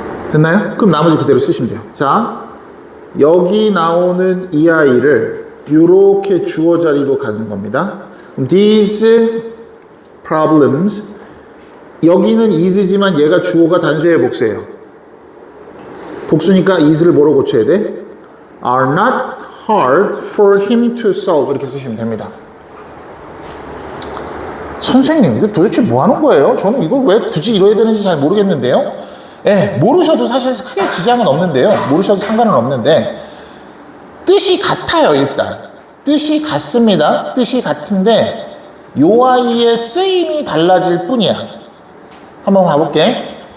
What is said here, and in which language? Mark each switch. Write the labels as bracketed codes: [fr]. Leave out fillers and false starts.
[ko] 됐나요? 그럼 나머지 그대로 쓰시면 돼요. 자, 여기 나오는 이 아이를 이렇게 주어 자리로 가는 겁니다. [en] These problems [ko] 여기는 is지만 얘가 주어가 단수예요, 복수예요? 복수니까 is를 뭐로 고쳐야 돼? [en] are not hard for him to solve [ko] 이렇게 쓰시면 됩니다. 선생님 이거 도대체 뭐 하는 거예요? 저는 이걸 왜 굳이 이뤄야 되는지 잘 모르겠는데요. 예, 모르셔도 사실 크게 지장은 없는데요. 모르셔도 상관은 없는데 뜻이 같아요. 일단 뜻이 같습니다. 뜻이 같은데 요 아이의 쓰임이 달라질 뿐이야. 한번 봐볼게.